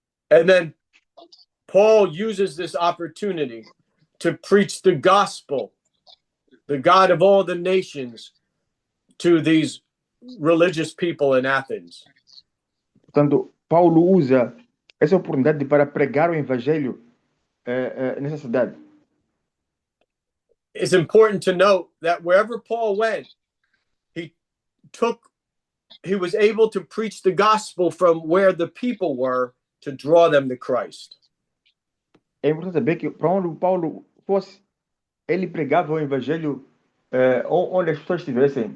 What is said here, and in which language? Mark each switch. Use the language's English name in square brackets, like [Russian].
[English] And then Paul uses this opportunity to preach the gospel, the God of all the nations, to these religious people in Athens. [Portuguese] Portanto, Paulo usa essa oportunidade para pregar o evangelho nessa cidade. [English] It's important to note that wherever Paul went, he was able to preach the gospel from where the people were to draw them to Christ. [Portuguese] É importante saber que para onde Paulo fosse, ele pregava o evangelho onde as pessoas estivessem.